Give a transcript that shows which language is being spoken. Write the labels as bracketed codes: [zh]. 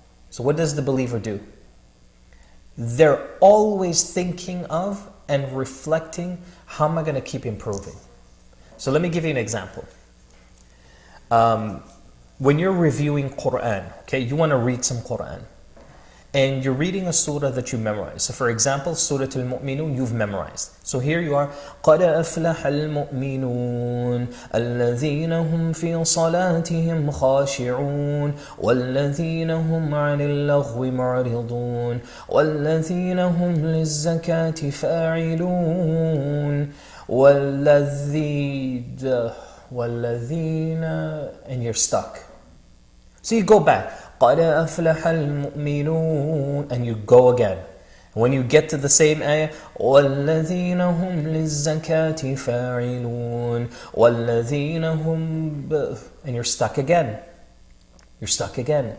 [en] So what does the believer do? They're always thinking of and reflecting, how am I going to keep improving? So let me give you an example. When you're reviewing Quran, okay, you want to read some Quran, and you're reading a surah that you memorize. So for example, Surah Al-Mu'minun, you've memorized. So here you are, [ar] قَدْ أَفْلَحَ الْمُؤْمِنُونَ الَّذِينَ هُمْ فِي صَلَاتِهِمْ خَاشِعُونَ وَالَّذِينَ هُمْ عَنِ اللَّغْوِ مُعْرِضُونَ وَالَّذِينَ هُمْ لِلزَّكَاةِ فَاعِلُونَ وَالَّذِينَ, [en] and you're stuck. So you go back, [ar] قَدْ أَفْلَحَ الْمُؤْمِنُونَ, [en] and you go again. When you get to the same ayah, [ar] وَالَّذِينَ هُمْ لِلزَّكَاةِ فَاعِلُونَ وَالَّذِينَ هُمْ, [en] and you're stuck again. You're stuck again.